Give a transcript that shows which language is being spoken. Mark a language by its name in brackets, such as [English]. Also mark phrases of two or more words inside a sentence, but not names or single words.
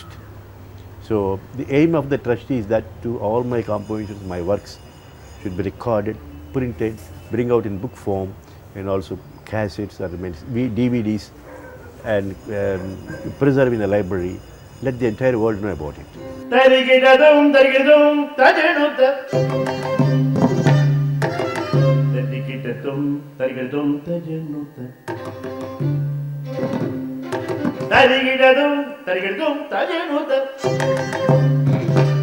[English] So the aim of the trust is that to all my compositions, my works should be recorded, printed, bring out in book form, and also cassettes or DVDs, and preserve in the library. Let the entire world know about it. Tarigidadum, tarigidum, tajanuta. Tarigidadum, tarigidum, tajanuta. Tarigidadum, tarigidum, tajanuta.